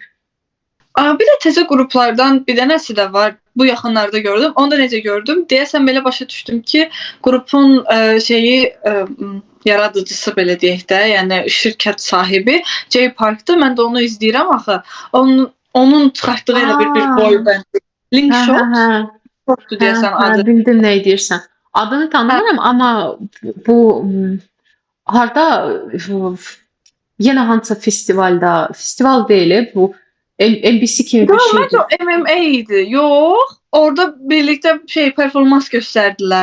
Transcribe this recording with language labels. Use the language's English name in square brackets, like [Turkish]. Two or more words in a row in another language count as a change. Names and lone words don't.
[Azerbaijani] Bir də təzə qruplardan bir dənəsi də var. Bu yaxınlarda gördüm. Onu da necə gördüm? Deyəsən belə başa düşdüm ki, qrupun yaradıcısı belə deyək də, yəni şirkət sahibi Jay Park'dır. Mən də onu izləyirəm axı. Onun çıxartdığı elə bir [English] boy band. [Azerbaijani] Link Shot. Shot'dur deyəsən adı. Bildim nə deyirsən. Adını tanımıram, amma bu harda yenə hansısa festival deyil, bu NBC kimi bir şeydir. Məncə o MMA idi. Yox, orada birlikdə performans göstərdilər.